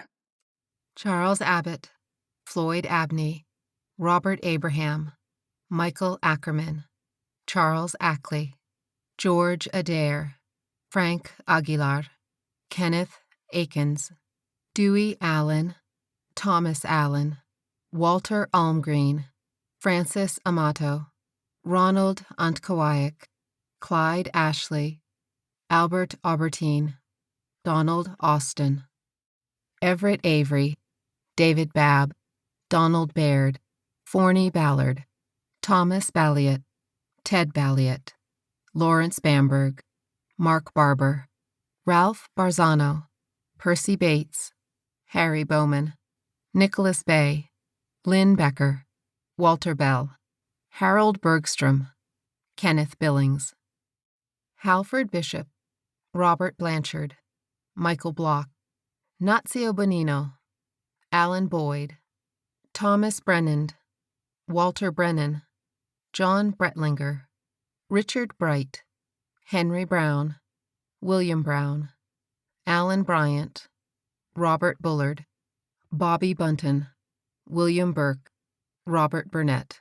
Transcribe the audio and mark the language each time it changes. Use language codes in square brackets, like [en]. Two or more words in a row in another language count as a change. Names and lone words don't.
[en] Charles Abbott, Floyd Abney, Robert Abraham, Michael Ackerman, Charles Ackley, George Adair, Frank Aguilar, Kenneth Akins, Dewey Allen, Thomas Allen, Walter Almgreen, Francis Amato, Ronald Antkowiak, Clyde Ashley, Albert Albertine, Donald Austin, Everett Avery, David Babb, Donald Baird, Forney Ballard, Thomas Balliet, Ted Balliet, Lawrence Bamberg, Mark Barber, Ralph Barzano, Percy Bates, Harry Bowman, Nicholas Bay, Lynn Becker, Walter Bell, Harold Bergstrom, Kenneth Billings, Halford Bishop, Robert Blanchard, Michael Block, Nazio Bonino, Alan Boyd, Thomas Brennand, Walter Brennan, John Bretlinger, Richard Bright, Henry Brown, William Brown, Alan Bryant, Robert Bullard, Bobby Bunton, William Burke, Robert Burnett.